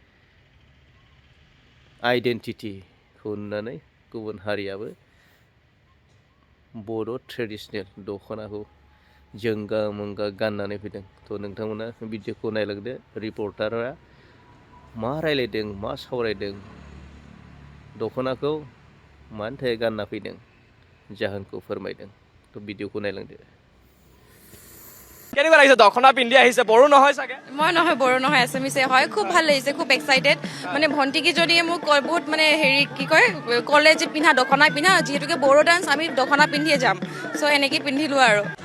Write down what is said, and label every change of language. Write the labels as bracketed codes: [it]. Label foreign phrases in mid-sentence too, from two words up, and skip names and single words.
[brx] आइडेन्टिटिखौ नुनानै गुबुन हारियाबो बर' ट्रेडिसनेल दख'नाखौ जोंगा मोंगा गाननानै फैदों थ' नोंथांमोना भिडिअखौ नायलांदो रिपर्टारा मा रायलायदों मा सावरायदों दख'नाखौ मानि थाखाय गानना फैदों जाहोनखौ फोरमायदों थ' भिडिअखौ नायलांदो [as] কেনেকুৱা লাগিছে দখনা পিন্ধি আহিছে বড়ো নহয় চাগে মই নহয় বড়ো নহয় এছামিছে হয় খুব ভাল লাগিছে খুব এক্সাইটেড মানে ভণ্টিকেইজনীয়ে মোক বহুত মানে হেৰি কি কয় ক'লে যে পিন্ধা দখনা পিন্ধা যিহেতুকে বড়ো ডান্স আমি দখনা পিন্ধিয়ে যাম চ' এনেকৈ পিন্ধিলোঁ আৰু